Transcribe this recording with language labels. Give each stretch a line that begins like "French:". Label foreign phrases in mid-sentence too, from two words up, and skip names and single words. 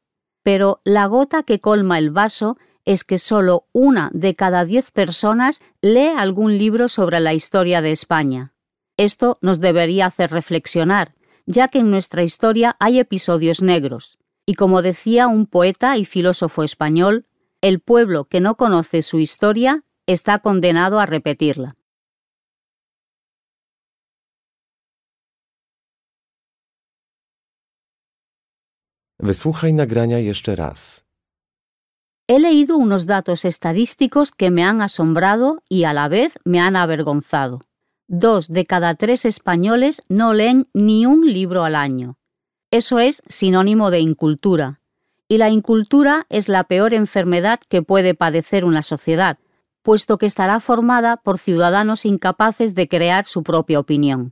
Spanish: Pero la gota que colma el vaso es que solo 1 de cada 10 personas lee algún libro sobre la historia de España. Esto nos debería hacer reflexionar, ya que en nuestra historia hay episodios negros. Y como decía un poeta y filósofo español, el pueblo que no conoce su historia está condenado a repetirla.
Polish: Wysłuchaj nagrania jeszcze raz.
Spanish: He leído unos datos estadísticos que me han asombrado y a la vez me han avergonzado. 2 de cada 3 españoles no leen ni un libro al año. Eso es sinónimo de incultura. Y la incultura es la peor enfermedad que puede padecer una sociedad, puesto que estará formada por ciudadanos incapaces de crear su propia opinión.